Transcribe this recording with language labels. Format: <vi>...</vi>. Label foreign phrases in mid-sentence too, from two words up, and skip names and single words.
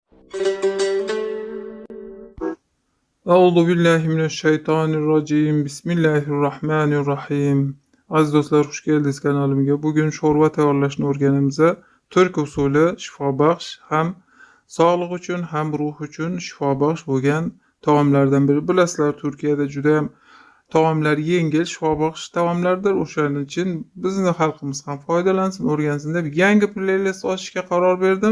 <ar>Euzubillahimineşşeytanirracim.</ar> <tr>Bismillahirrahmanirrahim. Aziz dostlar, hoş geldiniz kanalımga.</tr> <uz>Bugün şorva tayyorlashni o'rganamiz.</uz> <tr>Türk usulü</tr> <uz>shifobaxsh, hem sog'liq uchun, hem ruh uchun shifobaxsh bo'lgan taomlardan biri. Bilasizlar, Turkiyada juda ham taomlar yengil, shifobaxsh taomlardir. O'shaning uchun bizning xalqimiz ham foydalansin, o'rgansin deb yangi playlist ochishga qaror berdim.</uz>